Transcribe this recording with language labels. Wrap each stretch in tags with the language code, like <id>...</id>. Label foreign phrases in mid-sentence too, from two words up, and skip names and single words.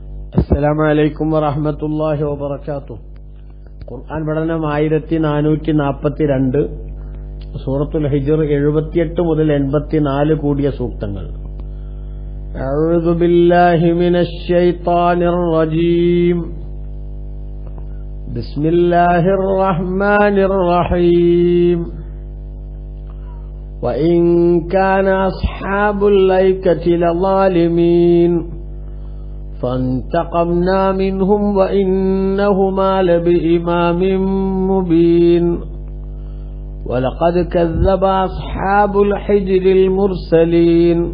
<ar>السلام عليكم ورحمة الله وبركاته.</ar> <ml>ഖുർആൻ പഠനം 1442, സൂറത്തുൽ ഹിജ്ർ 78 മുതൽ 84 കൂടിയ സൂക്തങ്ങൾ.</ml> <ar>أعوذ بالله من الشيطان الرجيم. بسم الله الرحمن الرحيم. وإن كان أصحاب الأيكة لظالمين فانتقمنا منهم وإنهما لبإمام مبين ولقد كذب أصحاب الحجر المرسلين</ar>